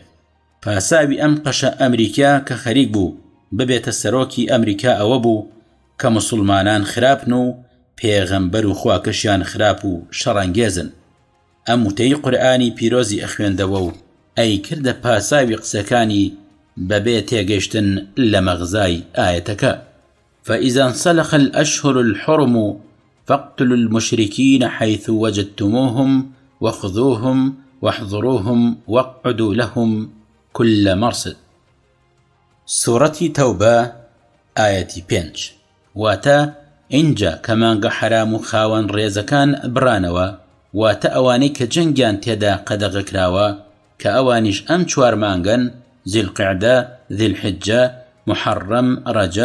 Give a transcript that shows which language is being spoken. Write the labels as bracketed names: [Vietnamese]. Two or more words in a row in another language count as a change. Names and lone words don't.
[Central Kurdish] پاساوی ئەم قەشە ئەمریکا کە خەریک بوو ببێتە سەرۆکی ئەمریکا ئەوە بوو کە موسڵمانان خراپن و پێغەمبەر و خواکەشیان خراپ و شەڕەنگێزن. ئەم وتەی قورئانی پیرۆزی ئەخوێندەوە و ئەی کردە پاساوی قسەکانی بەبێ تێگەیشتن لە مەغزای ئایەتەکە. [Arabic] فإذا انسلخ الأشهر الحرم فاقتلوا المشركين حيث وجدتموهم وخذوهم واحضروهم واقعدوا لهم كل مرصد. [Central Kurdish] سورەتی تەوبە ئایەتی 5 واتە ئینجا کەمانگە حرام و خاوەن ڕێزەکان بڕانەوە، واتە ئەوانەی کە جەنگیان تێدا قەدەغەکراوە کە ئەوانیش ئەم 4 مانگن: زیلقعدە، ذیلحجە، محەڕەم، ڕەجەب.